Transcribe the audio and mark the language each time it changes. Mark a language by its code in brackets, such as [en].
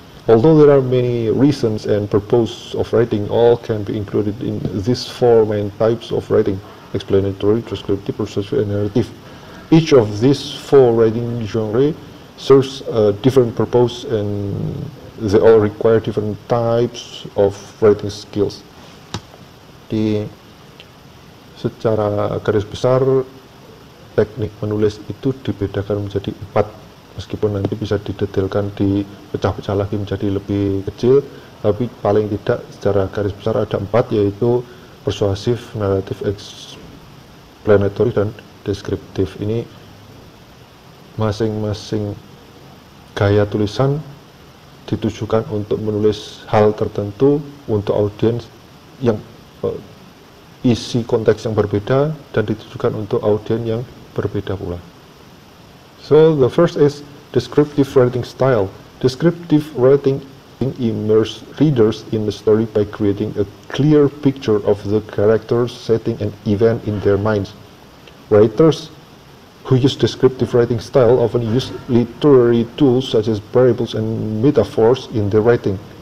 [en] Although there are many reasons and purposes of writing, all can be included in these four main types of writing: explanatory, descriptive, persuasive, and narrative. Each of these four writing genres serves a different purpose, and they all require different types of writing skills. [id] Secara garis besar, teknik menulis itu dibedakan menjadi 4, meskipun nanti bisa didetailkan, dipecah-pecah lagi menjadi lebih kecil, tapi paling tidak secara garis besar ada 4, yaitu persuasif, naratif, explanatory dan deskriptif. Ini masing-masing gaya tulisan ditujukan untuk menulis hal tertentu untuk audiens yang isi konteks yang berbeda dan ditujukan untuk audiens yang berbeda pula. [en] So the first is descriptive writing style. Descriptive writing immerses readers in the story by creating a clear picture of the characters, setting, and event in their minds. Writers who use descriptive writing style often use literary tools such as parables and metaphors in their writing.